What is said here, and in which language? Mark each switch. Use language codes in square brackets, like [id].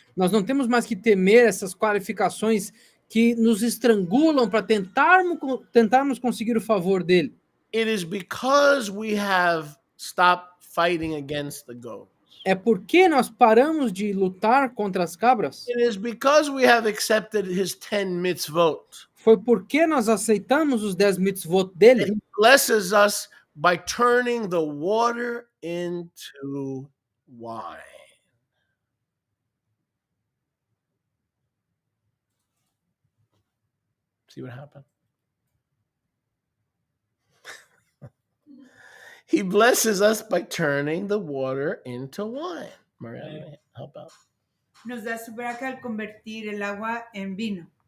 [pt] nós não temos mais que temer essas qualificações que nos estrangulam para tentarmos conseguir o favor dele. [en] It is because we have stopped fighting against the goats. [pt] É porque nós paramos de lutar contra as cabras. [en] It is because we have accepted his 10 mitzvot. [pt] Foi porque nós aceitamos os 10 mitzvot dele. [en] He blesses us by turning the water into wine. See what happened? He blesses us by turning the water into wine. Mariana, help out. [es] Nos da su braca al convertir el agua en vino.